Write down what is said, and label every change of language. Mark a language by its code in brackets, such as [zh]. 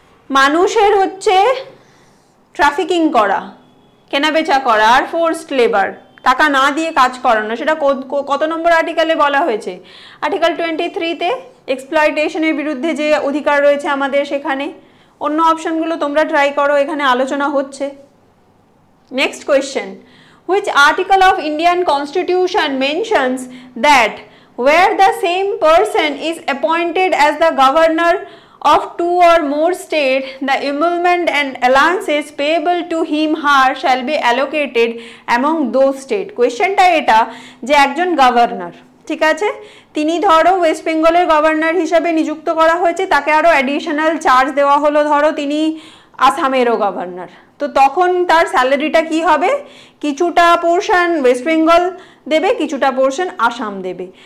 [bn] মানুষের হচ্ছে ট্রাফিকিং করা, কেনাবেচা করা, আর ফোর্সড লেবার টাকা না দিয়ে কাজ করানো, সেটা কত নম্বর আর্টিকেলে বলা হয়েছে? আর্টিকেল 23-তে এক্সপ্লয়টেশনের বিরুদ্ধে যে অধিকার রয়েছে আমাদের সেখানে। অন্য অপশনগুলো তোমরা ট্রাই করো, এখানে আলোচনা হচ্ছে। [en] Next question, which article of Indian Constitution mentions that where the same person is appointed as the governor of 2 or more states, the emolument and allowances payable to him her shall be allocated among those states? [bn] কোয়েশ্চেনটা এটা যে একজন governor, ঠিক আছে, তিনি ধরো West বেঙ্গলের governor হিসাবে নিযুক্ত করা হয়েছে, তাকে আরও অ্যাডিশনাল চার্জ দেওয়া হলো, ধরো তিনি আসামেরও গভর্নর, তো তখন তার স্যালারিটা কি হবে? কিছুটা পোর্শন ওয়েস্ট বেঙ্গল দেবে, কিছুটা পোর্শন আসাম দেবে।